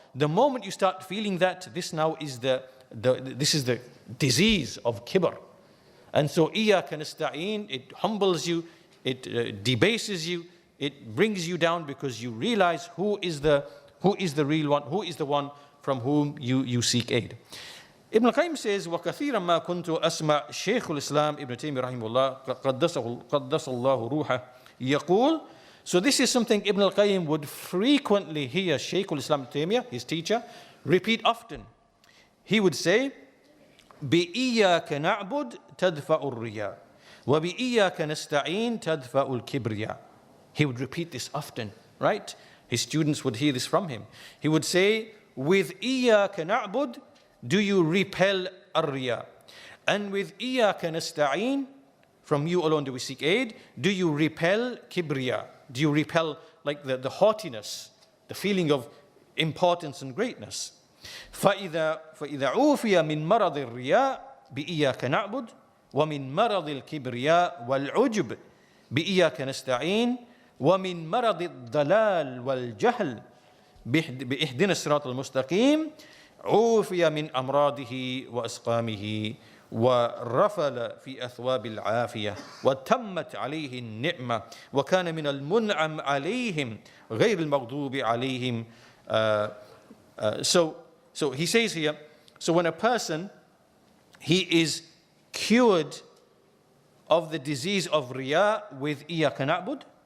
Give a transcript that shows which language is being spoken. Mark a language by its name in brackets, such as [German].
[English] The moment you start feeling that, this now is this is the disease of kibr. And so Iyaka nasta'in, it humbles you, it debases you, it brings you down, because you realize who is the real one, who is the one from whom you seek aid. Ibn al-Qayyim says, [Arabic] وَكَثِيرًا مَا كُنْتُ أَسْمَعْ شيخ الإسلام Ibn Taymiyyah رحمه الله قدس الله روحه يقول. [English] So this is something Ibn al-Qayyim would frequently hear Shaykh al-Islam Ibn Taymiyyah, his teacher, repeat often. He would say, [Arabic] بِإِيَّاكَ نَعْبُدْ تَدْفَأُ الرِّيَاءَ وَبِإِيَّاكَ نَسْتَعِينَ تَدْفَأُ الْكِبْرِيَاءَ. [English] He would repeat this often, right? His students would hear this from him. He would say, with [Arabic] إِيَّاكَ نَعْبُدْ [English] do you repel ar-riya, and with [Arabic] إِيَّاكَ نَسْتَعِينَ, [English] from you alone do we seek aid, do you repel kibriya? Do you repel like the haughtiness, the feeling of importance and greatness? [Arabic] فَإِذَا عُوفِيَ مِنْ مَرَضِ الرِّيَاءِ بِإِيَّاكَ نَعْبُدُ وَمِنْ مَرَضِ الْكِبْرِيَاءِ وَالْعُجْبِ بِإِيَّاكَ نَسْتَعِينَ وَمِنْ مَرَضِ الضَّلَالِ وَالْجَهْلِ بِإِهْدِنَا الصِّرَاطَ الْمُسْتَقِيمِ عُوفِيَ مِنْ أَمْرَاضِهِ وَأَسْقَامِهِ ورفل في أثواب العافية وتمت عليه النعمة وكان من المنعم عليهم غير المغضوب عليهم. [English] So he says here, so when a person, he is cured of the disease of riya with [Arabic] إِيَّاكَ نَعْبُدُ,